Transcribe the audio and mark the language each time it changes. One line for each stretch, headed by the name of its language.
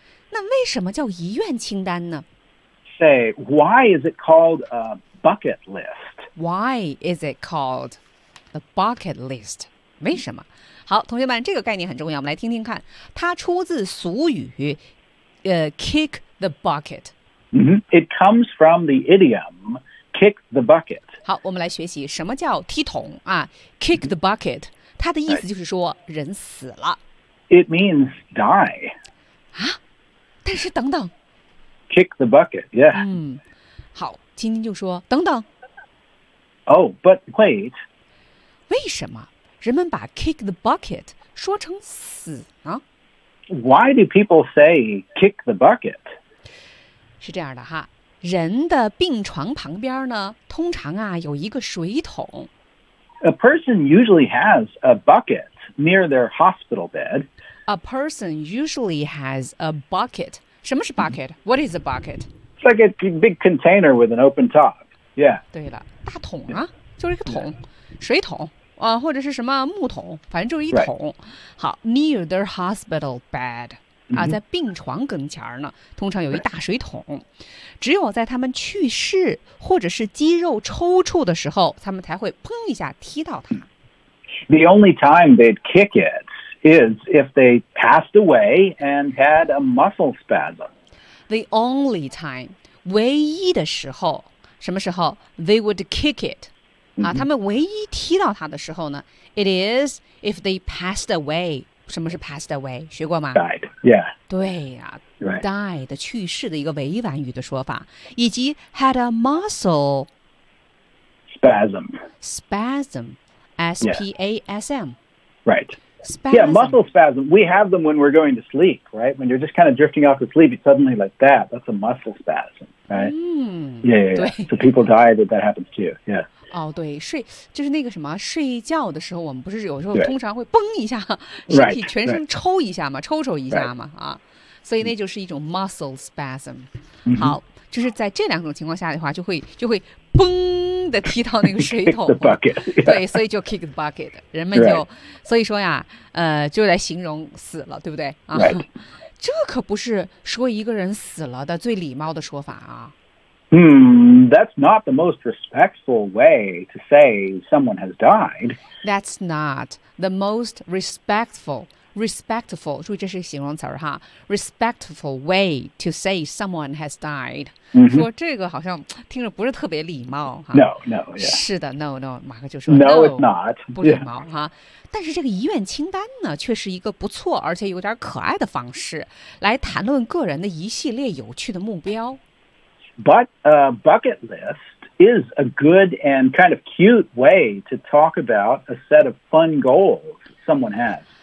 Chinese: 那为什么叫遗愿清单呢
English: ？Say why is it called a bucket list? Why is it called the bucket list?
Chinese: 为什么？好，同学们，这个概念很重要，我们来听听看。它出自俗语，
English: kick the bucket.、 Mm-hmm. It comes from the idiom kick the bucket.
Chinese: 好，我们来学习什么叫踢桶啊 ，
English: kick the bucket。
Chinese: 它的意思就是说人死了。
English: It means die.
Chinese: 啊？但是等等
English: ，kick the bucket, yeah.
Chinese: 嗯，好，晶晶就说等等。
English: Oh, but wait.
Chinese: 为什么人们把
English: kick the bucket
Chinese: 说成死呢
English: ？Why do people say kick the bucket?
Chinese: 是这样的哈，人的病床旁边呢，通常啊有一个水桶。
English: A person usually has a bucket near their hospital bed. A person usually has a bucket.
Chinese: 什么是
English: bucket? What is a bucket? It's like a big container with an open top. Yeah.
Chinese: 对了，大桶啊，就是一个桶，水桶啊，或者是什么木桶，反正就是一桶。
English: Right. 好 ，near their hospital bed.
Chinese: 啊，在病床跟前呢，通常有一大水桶。只有在他们去世或者是肌肉抽搐的时候，他们才会砰一下踢到它。
English: The only time they'd kick it. Is if they passed away and had a muscle spasm. The only time,
Chinese: 唯一的时候，什么时候
English: they would kick it. 啊，
Chinese: 他们唯一踢到他的时候呢
English: ？It is if they passed away.
Chinese: 什么是
English: passed away？
Chinese: 学过吗
English: ？Died. Yeah.
Chinese: 对呀、啊
English: right.
Chinese: ，died 去世的一个委婉语的说法，以及
English: had a muscle spasm. Spasm, S P A S M. Right. Spasm. Yeah, muscle spasm. We have them when we're going to sleep, right? When you're just kind of drifting off to sleep, it's suddenly like that. That's a muscle spasm, right?、Yeah. So people die that that happens too. Yeah.
Chinese: Oh, 对，睡就是那个什么，睡觉的时候，我们不是有时候通常会嘣一下，身体全身抽一下嘛，抽一下嘛、
English: right.
Chinese: 啊，所以那就是一种 muscle spasm.、 Mm-hmm. 好，就是在这两种情况下的话，就会嘣。的踢到那个水桶
English: bucket,、yeah.
Chinese: 对所以就
English: kick the bucket
Chinese: 人们就、
English: right.
Chinese: 所以说呀就来形容死了对不对、啊
English: right.
Chinese: 这可不是说一个人死了的最礼貌的说法啊
English: That's not the most respectful way to say someone has died That's not the most respectful respectful
Chinese: 注意这是形容词哈
English: respectful way to say someone has died Mm-hmm.
Chinese: 说这个好像听着不是特别礼貌哈。
English: No, no,、yeah.
Chinese: 是的 ，
English: no, no，
Chinese: 马克就说
English: No, it's not
Chinese: 不礼貌、
English: yeah.
Chinese: 哈。但是这个遗愿清单呢，却是一个不错而且有点可爱的方式来谈论个人的一系列有趣的目标。
English: But a bucket list is a good and kind of cute way to talk about a set of fun goals someone has.